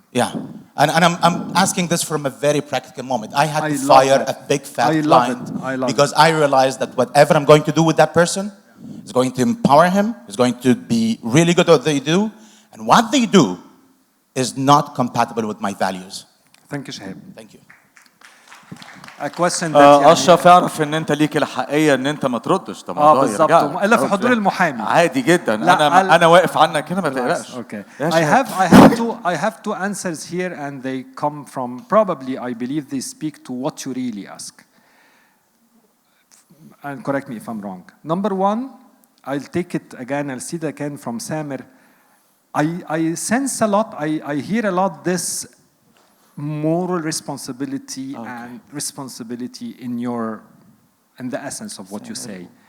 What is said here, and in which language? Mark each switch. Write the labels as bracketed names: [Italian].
[English] Yeah, and I'm asking this from a very practical moment. I had to fire a big fat client because I realized that whatever I'm going to do with that person is going to empower him, is going to be really good at what they do, and what they do is not compatible with my values. Thank you, Shahab. Thank you. A question that [Arabic] اشرف اعرف ان انت ليك الحقيه ان انت ما تردش ده موضوع بالظبط الا في حضور المحامي عادي جدا انا واقف عنك هنا ما تقلقش. [English] Okay. I have two answers here and they come from probably I believe they speak to what you really ask. And correct me if I'm wrong. Number one, I'll take it again, I'll see it again from Samir. I sense a lot, I hear a lot this moral responsibility and responsibility in the essence of what you say.